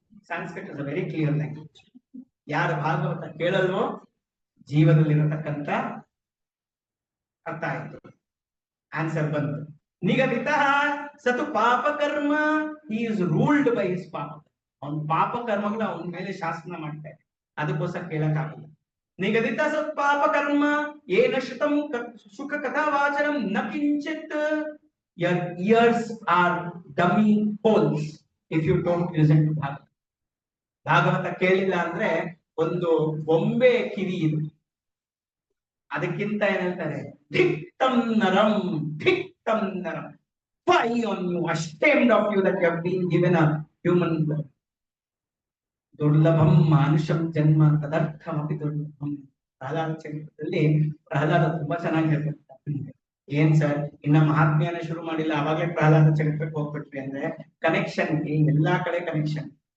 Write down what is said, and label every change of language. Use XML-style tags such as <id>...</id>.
<kn>Sanskrit</kn> <en>Is a very clear language.</en> <kn>ಯಾರು ಭಾಗವತ ಕೇಳಲ್ವೋ ಜೀವನದಲ್ಲಿರತಕ್ಕಂತ ಅರ್ಥ ಆಯ್ತು. ಆನ್ಸರ್ ಬಂತು.</kn> <sa>ನಿಗದಿತ ಸತು ಪಾಪ ಕರ್ಮ,</sa> <en>He is ruled by his ಪಾಪ.</en> <kn>ಅವನ ಪಾಪ ಕರ್ಮಗಳು ಅವನ ಮೇಲೆ ಶಾಸನ ಮಾಡ್ತಾರೆ. ಅದಕ್ಕೋಸ್ಕರ ಕೇಳಕ್ಕಾಗಲ್ಲ.</kn> <sa>ನಿಗದಿತ ಸತ್ ಪಾಪ ಕರ್ಮ ಏನ ಶ್ರುತಂ ಸುಖ ಕಥಾವಾಚನಂ ನ ಕಿಂಚಿತ್.</sa> <en>Your ears are dummy holes if you don't listen to Bhagavata.</en> <kn>Bhagavata ಕೇಳಿಲ್ಲ ಅಂದ್ರೆ ಒಂದು ಬೊಂಬೆ ಕಿವಿ ಇದು. ಅದಕ್ಕಿಂತ ಏನ್ ಹೇಳ್ತಾರೆ,</kn> <sa>ಧಿಕ್ತಂ ನರಂ ಧಿಕ್ತಂ ನರಂ.</sa> <en>Fie on you, ashamed of you that you have been given a human blood.</en> <sa>ದುರ್ಲಭಂ ಮಾನುಷಂ ಜನ್ಮ ತದರ್ಥಮಪಿ ದುರ್ಲಭಂ.</sa> <kn>ಪ್ರಹ್ಲಾದ ಚರಿತ್ರದಲ್ಲಿ ಪ್ರಹ್ಲಾದ ತುಂಬಾ ಚೆನ್ನಾಗಿ ಹೇಳ್ತಾರೆ. ಏನ್ ಸರ್ ಇನ್ನ ಮಹಾತ್ಮೆಯನ್ನ ಶುರು ಮಾಡಿಲ್ಲ ಅವಾಗಲೇ ಪ್ರಹ್ಲಾದ ಚರಿತ್ರಕ್ಕೆ ಹೋಗ್ಬಿಟ್ರಿ ಅಂದ್ರೆ ಕನೆಕ್ಷನ್ ಎಲ್ಲಾ ಕಡೆ ಕನೆಕ್ಷನ್.</kn>